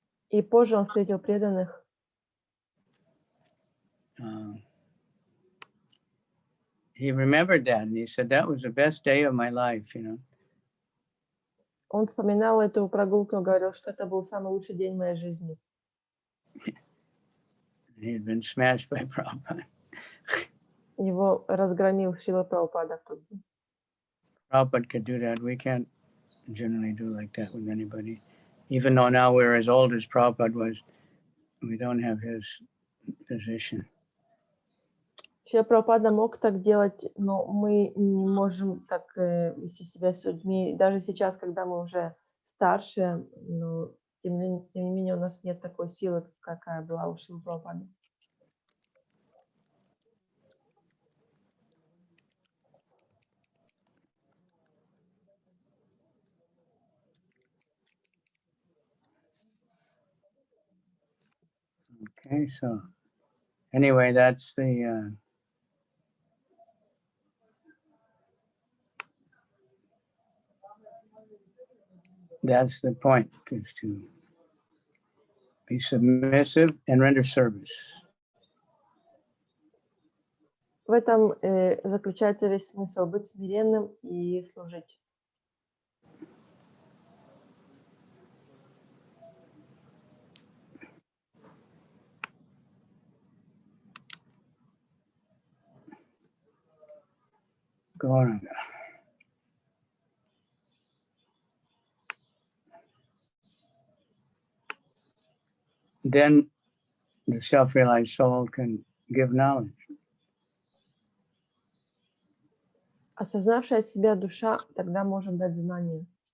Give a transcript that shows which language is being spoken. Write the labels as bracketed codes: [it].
[ru] И позже он встретил преданных. [en] he remembered that, and he said, that was the best day of my life, you know. [ru] Он вспоминал эту прогулку, говорил, что это был самый лучший день моей жизни. [en] He had been smashed by Prabhupada. [ru] Его разгромил Шрила Прабхупада в тот день. [en] Prabhupada could do that. We can't generally do like that with anybody. Even though now we're as old as Prabhupada was, we don't have his position. [ru] Шрила Прабхупада мог так делать, но мы не можем так вести себя с людьми. Даже сейчас, когда мы уже старше, но тем не менее у нас нет такой силы, какая была у Шрилы Прабхупады. [en] Okay, so anyway, that's the point, is to be submissive and render service. [ru] В этом заключается весь смысл — быть смиренным и служить. [en] Gauranga. Then the self-realized soul can give knowledge. [ru] Осознавшая себя душа тогда может дать знание.